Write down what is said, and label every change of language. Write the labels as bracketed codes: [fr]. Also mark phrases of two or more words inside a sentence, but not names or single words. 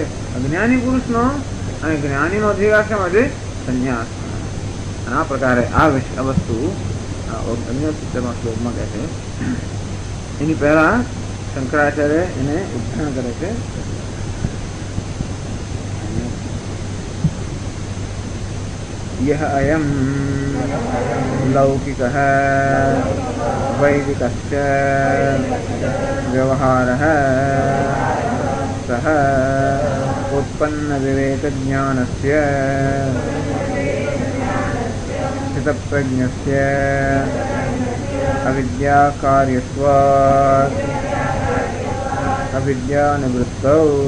[gu] અજ્ઞાની પુરુષનો. અને જ્ઞાનીનો અધિકાર છે માટે સંન્યાસ. અને આ પ્રકારે આ વસ્તુ અન્ય 70મા શ્લોકમાં કહે છે. એની પહેલા શંકરાચાર્ય એને ઉદ્ધારણ કરે છે. [sa] यह अयं लौकिकः वैदिकश्च व्यवहारः सः उत्पन्नविवेकज्ञानस्य स्थितप्रज्ञस्य अविद्याकार्यत्वात् अविद्यानिवृत्तौ